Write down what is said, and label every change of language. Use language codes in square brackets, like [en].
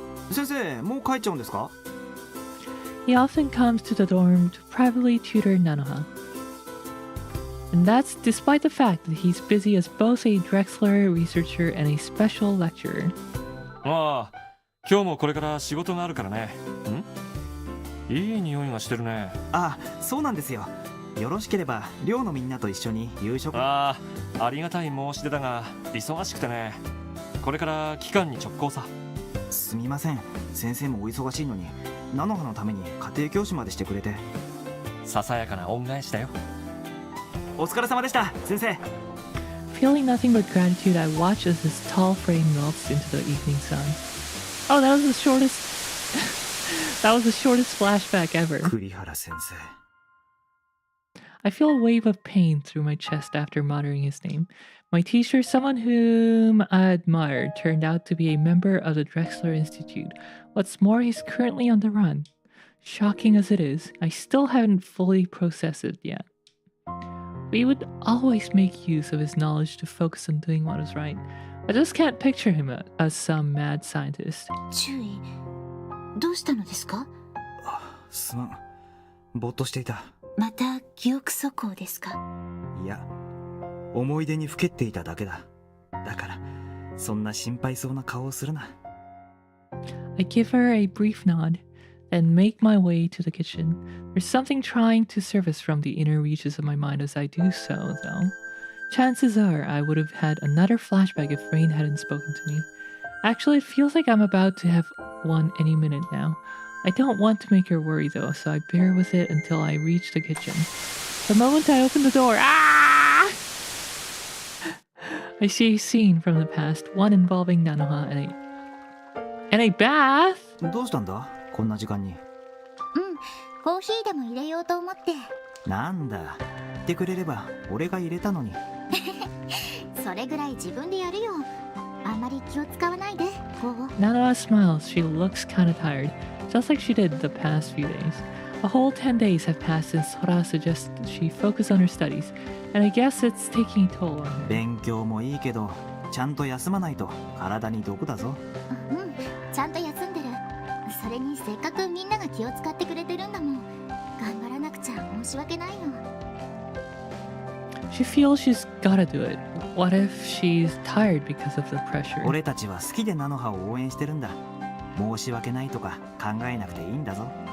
[ja] 先生、もう帰っちゃうんですか？ [en] He often comes to the dorm to privately tutor Nanoha. And that's despite the fact that he's busy as both a Drexler researcher and a special lecturer. [ja] ああ、今日もこれから仕事があるからね。ん？いい匂いがしてるね。あ、そうなんですよ。よろしければ寮のみんなと一緒に夕食。ああ、ありがたい申し出だが忙しくてね。これから期間に直行さ。すみません。先生もお忙しいのに、菜の葉のために家庭教師までしてくれて。ささやかな恩返しだよ。お疲れ様でした、先生。 [en] Feeling nothing but gratitude, I watch as his tall frame melts into the evening sun. Oh, that was the shortest. That was the shortest flashback ever. [ja] 栗原先生。 [en] I feel a wave of pain through my chest after muttering his name. My teacher, someone whom I admired, turned out to be a member of the Drexler Institute. What's more, he's currently on the run. Shocking as it is, I still haven't fully processed it yet. But he would always make use of his knowledge to focus on doing what is right. I just can't picture him as some mad scientist. [ja] 注意。どうしたのですか？すまん。ぼーっとしていた。また記憶錯誤ですか？いや、思い出にふけっていただけだ。だから、そんな心配そうな顔をするな。 [en] I give her a brief nod, then make my way to the kitchen. There's something trying to surface from the inner reaches of my mind as I do so, though. Chances are I would have had another flashback if Rain hadn't spoken to me. Actually, it feels like I'm about to have one any minute now. I don't want to make her worry though, so I bear with it until I reach the kitchen. The moment I open the door, I see a scene from the past, one involving Nanoha and a bath? [ja] どうしたんだ？こんな時間に。コーヒーでも入れようと思って。なんだ。言ってくれれば俺が入れたのに。それぐらい自分でやるよ。あんまり気を使わないで。 [en] Nanoha smiles. She looks kinda tired, just like she did the past few days. A whole 10 days have passed since Sora suggested she focus on her studies, and I guess it's taking a toll on her. [ja] 勉強もいいけど、ちゃんと休まないと体に毒だぞ。ちゃんと休んでる。それにせっかくみんなが気を使ってくれてるんだもん。頑張らなくちゃ申し訳ないの。 [en] She feels she's gotta do it. What if she's tired because of the pressure? [ja] 俺たちは好きで菜の葉を応援してるんだ。申し訳ないとか考えなくていいんだぞ。